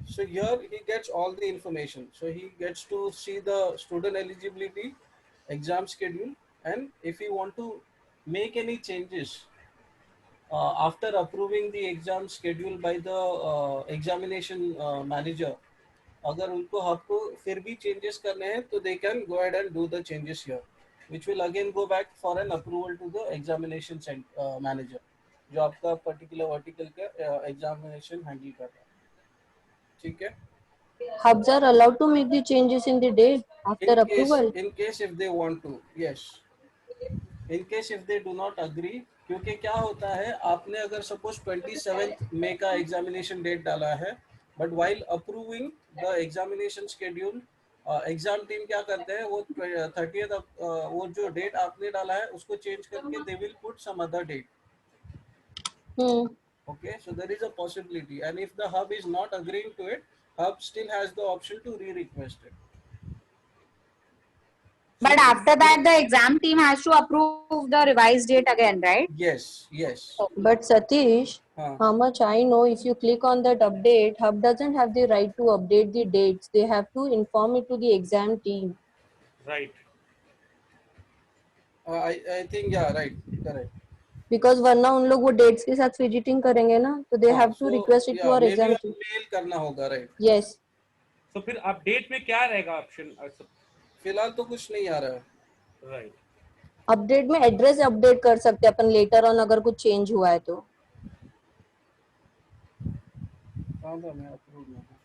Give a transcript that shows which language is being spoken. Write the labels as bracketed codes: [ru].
[en] So here he gets all the information. So he gets to see the student eligibility, exam schedule, and if you want to make any changes after approving the exam schedule by the examination manager, [hi] अगर उनको आपको फिर भी changes करने हैं तो [en] they can go ahead and do the changes here, which will again go back for an approval to the examination manager, [hi] जो आपका particular vertical का examination handle कर रहा है. ठीक है. [en] Hubs are allowed to make the changes in the date after approval. In case if they want to, yes. In case if they do not agree, [hi] क्योंकि क्या होता है, आपने अगर सपोज 27th मई का एग्जामिनेशन डेट डाला है, [en] but while approving the examination schedule, [hi] exam team क्या करते हैं, वो 30th वो जो डेट आपने डाला है उसको चेंज करके [en] They will put some other date. Okay, so there is a possibility, and if the hub is not agreeing to it, hub still has the option to re-request it. But after that, the exam team has to approve the revised date again, right? Yes, yes. But Satish, how much I know, if you click on that update, Hub doesn't have the right to update the dates. They have to inform it to the exam team. Right. I think yeah, right, correct. Because [hi] वरना उन लोग वो [en] dates [hi] के साथ [en] fidgeting [hi] करेंगे ना, तो [en] they have to request it to our exam team. [hi] Mail करना होगा, [en] right? Yes. [hi] तो फिर अपडेट में क्या रहेगा ऑप्शन? फिलहाल तो कुछ नहीं आ रहा है. [en] Right. [hi] अपडेट में एड्रेस अपडेट कर सकते हैं अपन लेटर ऑन अगर कुछ चेंज हुआ है तो. कहाँ था मैं अप्रूव में?